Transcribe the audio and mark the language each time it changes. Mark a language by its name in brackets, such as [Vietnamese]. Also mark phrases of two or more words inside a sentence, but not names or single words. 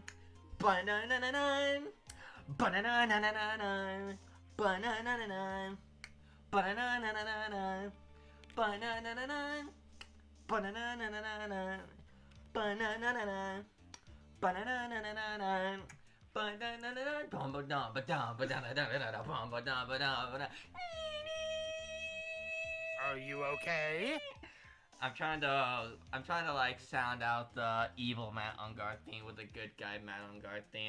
[English] ba-na-na-na-na, ba-na-na-na-na-na, ba-na-na-na-na, ba-na-na-na-na-na, ba-na-na-na-na, ba-na-na-na-na-na, ba-na-na-na-na, ba-na-na-na-na-na, ba-na-na-na-na, bum-ba-dum-ba-dum, ba-da-da-da-da-da, bum-ba-dum-ba-dum-ba-da. Are you okay? I'm trying to like sound out the evil Matt Ungar theme with the good guy Matt Ungar theme.